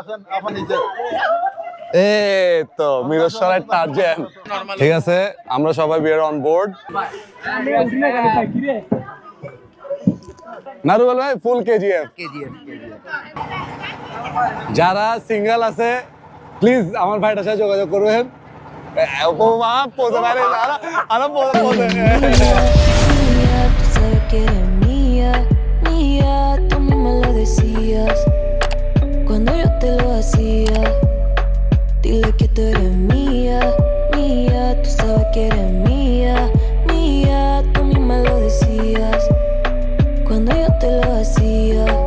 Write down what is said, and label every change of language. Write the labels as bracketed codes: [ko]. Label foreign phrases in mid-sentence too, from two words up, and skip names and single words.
[bn] এই তো মিরসরাই টার্জেন। ঠিক আছে, আমরা সবাই [en] be are on board. [bn] নারুল ভাই ফুল কেজিএফ। যারা সিঙ্গেল আছে প্লিজ আমার ভাইটার সাথে যোগাযোগ করবেন। [es] Mía, tú sabes que eres mía, mía, tú misma lo decías cuando yo te lo hacía. Dile que tú eres mía, mía, tú sabes que eres mía, mía, tú misma lo decías cuando yo te lo hacía.